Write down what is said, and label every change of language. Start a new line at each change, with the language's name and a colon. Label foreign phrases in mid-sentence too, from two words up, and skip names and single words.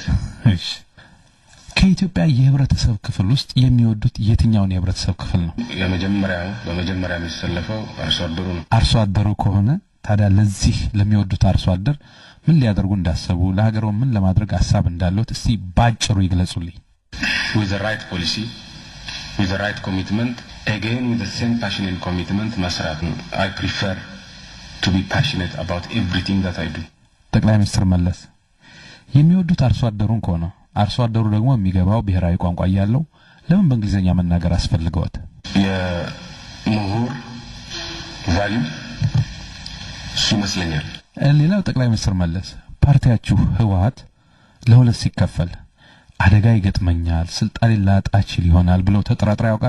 Amharic: እሺ ከኢትዮጵያ የህብረተሰብ ክፍል ውስጥ የሚወዱት የትኛውን የህብረተሰብ ክፍል ነው በመጀመሪያ የሚሰለፈው አርሶ አደሩ ከሆነ ታዲያ ለዚህ ለሚወዱት አርሶ አደር ምን ሊያደርጉ እንዳሰቡ ለሀገሩ ምን ለማድረግ ሐሳብ እንዳለው እስቲ ባጭሩ ይግለጹልኝ
English: with the right policy with the right commitment again with the same passion and commitment
Amharic: መስራት ነው
English: I prefer to be passionate about everything that I do
Amharic: ጠቅላይ ሚኒስትር መለስ የሚወዱት አርሶ አደሩን ከሆነ አርሶ አደሩ ደግሞ የሚገባው ብሔራዊ ቋንቋ ያለው ለምን በእንግሊዘኛ መናገር አስፈልገውት የምሁር ቫልዩ ሲመስለኛል ሌላው ጠቅላይ ሚኒስትር መለስ ፓርቲያችሁ ህወሓት ለሁለት ሲከፈል አደጋ ይገጥመኛል ስልጣን ላጣች ይሆናል ብለው ተጠራጥረው ያውቃሉ